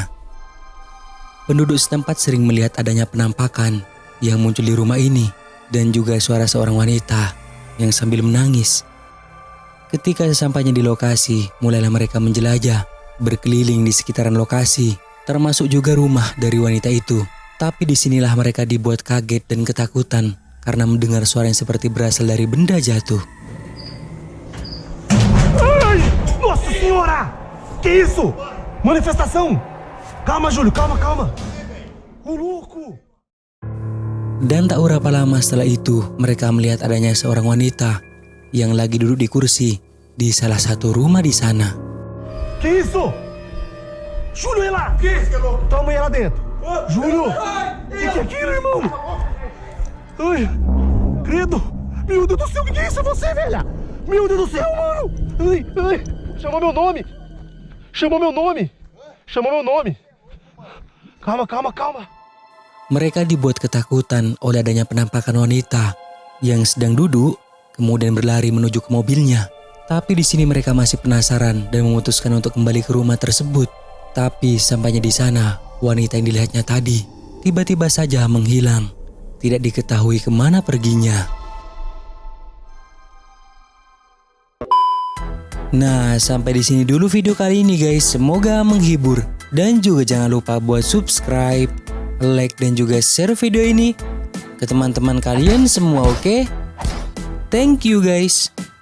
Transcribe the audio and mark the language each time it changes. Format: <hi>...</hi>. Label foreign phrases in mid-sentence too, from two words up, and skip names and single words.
<id>Penduduk setempat sering melihat adanya penampakan yang muncul di rumah ini dan juga suara seorang wanita yang sambil menangis. Ketika sesampainya di lokasi, mulailah mereka menjelajah, berkeliling di sekitaran lokasi, termasuk juga rumah dari wanita itu. Tapi disinilah mereka dibuat kaget dan ketakutan karena mendengar suara yang seperti berasal dari benda jatuh.</id> <pt>Ai! Nossa Senhora! Que isso? Manifestação! Calma, Júlio, calma. O louco!</pt> <id>Dan tak berapa lama setelah itu, mereka melihat adanya seorang wanita yang lagi duduk di kursi di salah satu rumah di sana.</id> <pt>Que isso? Júlio, é lá! Que isso, que louco? Toma aí lá dentro. Júlio! Que é aquilo, irmão? Ai, credo! Meu Deus do céu, o que é isso? É você, velha? Meu Deus do céu, mano! Ai! Chamou meu nome! Calma.</pt> <id>Mereka dibuat ketakutan oleh adanya penampakan wanita yang sedang duduk, kemudian berlari menuju ke mobilnya. Tapi di sini mereka masih penasaran dan memutuskan untuk kembali ke rumah tersebut. Tapi sampainya di sana, wanita yang dilihatnya tadi tiba-tiba saja menghilang. Tidak diketahui kemana perginya. Nah, sampai di sini dulu video kali ini guys. Semoga menghibur. Dan juga jangan lupa buat subscribe, like, dan juga share video ini ke teman-teman kalian semua, oke?</id> <en>Thank you guys.</en>